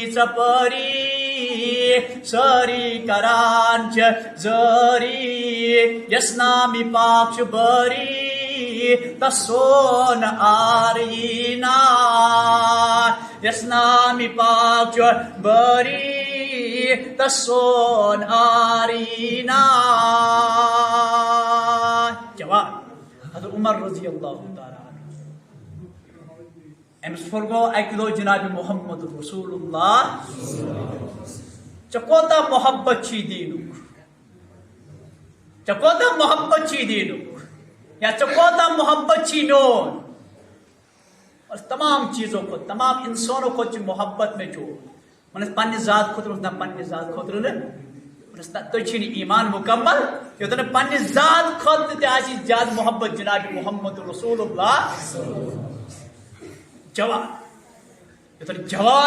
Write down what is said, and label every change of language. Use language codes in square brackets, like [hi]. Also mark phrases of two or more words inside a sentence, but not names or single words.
[ks] ژپٲری سٲری کران چھِ زٲری یس نامی پاک چھُ بٲری تس سون آرینا یس نامی پاک چھُ بٲری تس سون آرینا جوان حضرت عمر [ar] رضی اللہ تعالیٰ [ks] أمس فرگو اکہِ دۄہ جناب محمد رسول اللہ ژےٚ کوتاہ محبت چھی دیٖنُک ژےٚ کوتاہ محبت چھی دیٖنُک یا ژےٚ کوتاہ محبت چھی میون اور تمام چیزوں کھۄتہٕ تمام انسانو کھۄتہٕ چھِ محبت مےٚ چون ونس پننہِ ذات خٲطرٕ نہ پننہِ ذات خٲطرٕ نہٕ ونس تُہۍ چھِو نہٕ ایمان مکمل یوٚتن نہٕ پننہِ ذات خٲطرٕ تہِ آسہِ زیادٕ محبت جناب محمد رسول اللہ جوان یوٚتن جوان